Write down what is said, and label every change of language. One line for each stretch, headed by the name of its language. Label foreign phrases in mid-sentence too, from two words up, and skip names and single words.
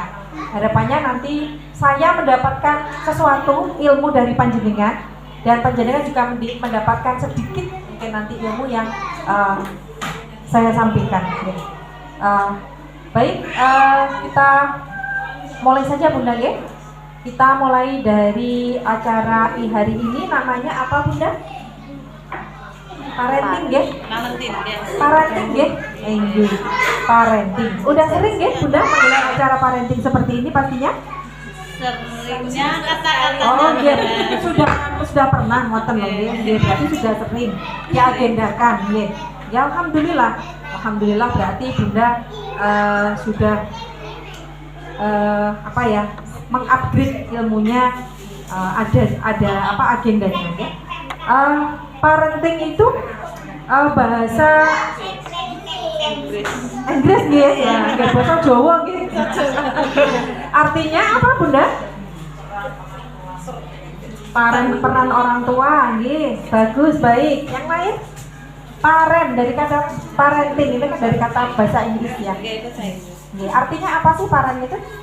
Indonesian: Harapannya nanti saya mendapatkan sesuatu ilmu dari panjenengan dan panjenengan juga mendapatkan sedikit mungkin nanti ilmu yang saya sampaikan. Baik, kita mulai saja Bunda ya. Kita mulai dari acara hari ini, namanya apa Bunda? Parenting nggih? Parenting nggih? Nggih. Parenting. Udah sering nggih Bunda menggelar acara parenting seperti ini pastinya? Seringnya kata-kata. Oh nggih, sudah pernah ngoten lho nggih. Berarti sudah sering diagendakan nggih. Ya alhamdulillah. Alhamdulillah berarti Bunda sudah apa ya? Mengupgrade ilmunya, ada apa agendanya ya? Parenting itu bahasa Inggris nggih ya, nggih bahasa Jawa nggih. Artinya apa Bunda? Peran orang tua nggih. Bagus, baik. Yang lain? Parent, dari kata parenting itu kan dari kata bahasa Inggris ya. Nggih, artinya apa sih parent itu?